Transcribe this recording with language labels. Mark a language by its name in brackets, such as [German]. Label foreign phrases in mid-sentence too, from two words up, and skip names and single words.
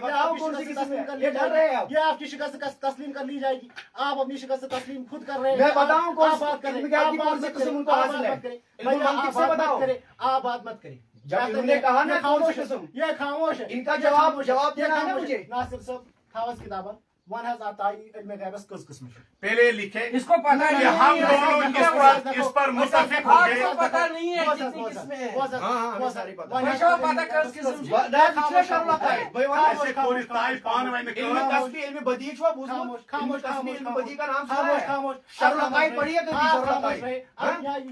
[Urdu] میں بتاؤں کون سی قسم ہے یہ ڈر رہے ہیں آپ یہ آپ کی شکست تسلیم کر لی جائے گی آپ اپنی شکست تسلیم خود کر رہے ہیں میں بتاؤں کون سی بات کریں علم غیب کی کون سی قسم ان کو حاصل ہے علم منطق سے بتاؤ آپ بات مت کریں جب انہوں نے کہا نا کون سی قسم یہ خاموش ہے ان کا جواب دینا ہے نا مجھے [Kashmiri] ناصر صاحب خاص کتابہ ون حظ عطائی علم غیبس کس قسم ہے [Urdu] پہلے لکھے اس کو پتہ کہ ہم دونوں اس پر متفق ہو آپ گئے کو پتہ نہیں ہے کتنی قسمیں ہیں ہاں ساری پتہ بچوں پتہ کس قسم ایسے کوئی تائی پان میں علم تسبیح علم بدیع [Kashmiri] چھو بوزمو [Urdu] علم تسبیح علم بدیع کا نام سنا ہے شرح العقائد پڑھی ہے کبھی شرح العقائد